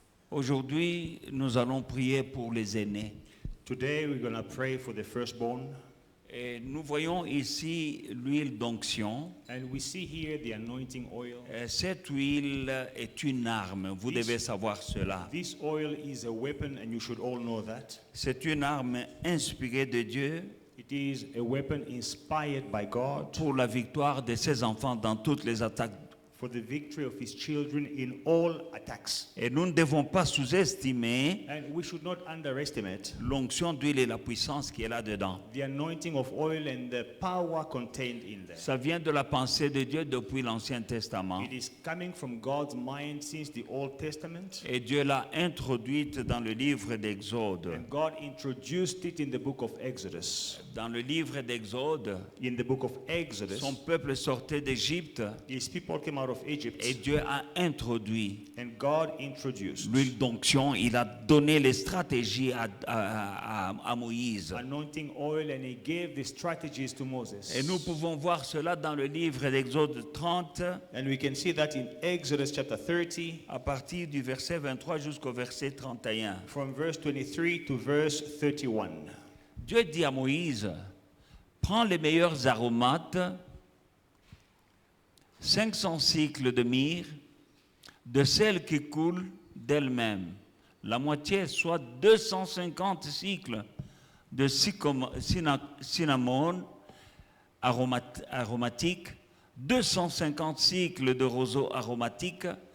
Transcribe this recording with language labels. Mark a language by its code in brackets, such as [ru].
[fr] Aujourd'hui, nous allons prier pour les aînés. [en] Today we're going to pray for the firstborn. [fr] Et nous voyons ici l'huile d'onction. [en] And we see here the anointing oil. [fr] Cette huile est une arme, vous devez savoir cela. [en] This oil is a weapon and you should all know that. [fr] C'est une arme inspirée de Dieu [en] It is a weapon inspired by God [fr] pour la victoire de ses enfants dans toutes les attaques. [en] for the victory of his children in all attacks. [fr] Et nous ne devons pas sous-estimer [en] And we should not underestimate [fr] l'onction d'huile et la puissance qui est là-dedans. [en] the anointing of oil and the power contained in there. [fr] Ça vient de la pensée de Dieu depuis l'Ancien Testament. [en] It is coming from God's mind since the Old Testament. [fr] Et Dieu l'a introduite dans le livre d'Exode. [en] And God introduced it in the book of Exodus. [fr] Dans le livre d'Exode, [en] In the book of Exodus, [fr] son peuple sortait d'Égypte [en] his people came out of Egypt [fr] et Dieu a introduit [en] and God introduced [fr] l'huile d'onction. Il a donné les stratégies à Moïse. [en] anointing oil and he gave the strategies to Moses. [fr] Et nous pouvons voir cela dans le livre d'Exode 30, [en] And we can see that in Exodus chapter 30 [fr] à partir du verset 23 jusqu'au verset 31. [en] from verse 23 to verse 31. [fr] Dieu dit à Moïse, prends les meilleurs aromates, 500 cycles de myrrhe, de celles qui coulent d'elles-mêmes, la moitié, soit 250 cycles de cinnamome aromatique, 250 cycles de roseau aromatique,